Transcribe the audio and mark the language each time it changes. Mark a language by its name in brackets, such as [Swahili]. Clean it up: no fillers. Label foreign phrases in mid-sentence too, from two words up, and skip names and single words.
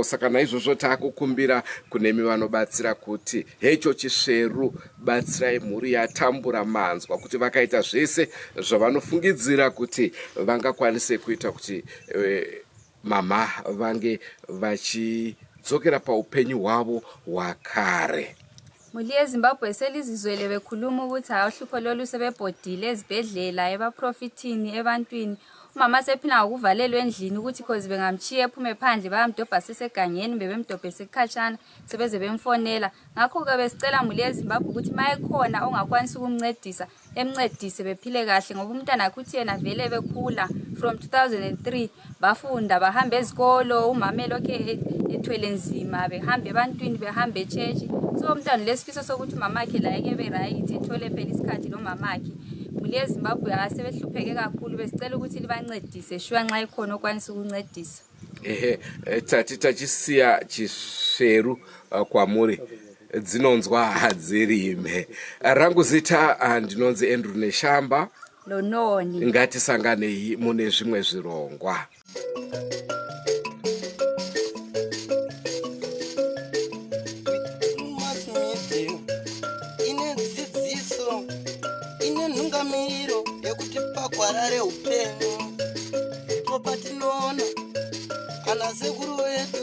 [Shona] Saka naizvozvo taakukumbira kunemi vanobatsira kuti hecho chisveru, batsirai mhuri yatambura manzwa, kuti vakaita zvese zvavanofungidzira kuti vangakwanise kuita kuti mama vange vachidzokera paupenyu hwavo hwakare. [North Ndebele] Muli yeZimbabwe selizizwele bekhuluma ukuthi uhlupho lolu sebebhodile ezibhedlela, ebaprofitini, ebantwini. Umama sephina ukuvalelwa endlini ukuthi cause bengamchiya ephume phandle bayamdobha sesegangeni, bebemdobhe sekhatshana sebeze bemfonela. Ngakho ke besicela muli yeZimbabwe ukuthi mayekhona ongakwanisa ukumncedisa, emncedise bephile kahle, ngoba umntana akhe uthi yena vele bekhula from 2003 bafunda bahamba ezikolo, umama lokhe ethwele nzima, behamba ebantwini, behamba echechi. So umntana lesifiso sokuthi umama akhe la yeke be right, ethole phela isikhathi lo mama akhe. Muli yeZimbabwe asebehlupheke kakhulu, besicela ukuthi libancedise shuwa nxa ikhona okwanisa ukuncedisa. [Shona] Tachisiya chisveru kwamuri, dzinonzwa hadzirime. Rangu zita ndinonzi Andrew Neshamba Lononi. Ngatisanganei mune zvimwe zvirongwa. Ntungamiro yekuti pagwarare upenyu, ndipo patinoona ana sekuru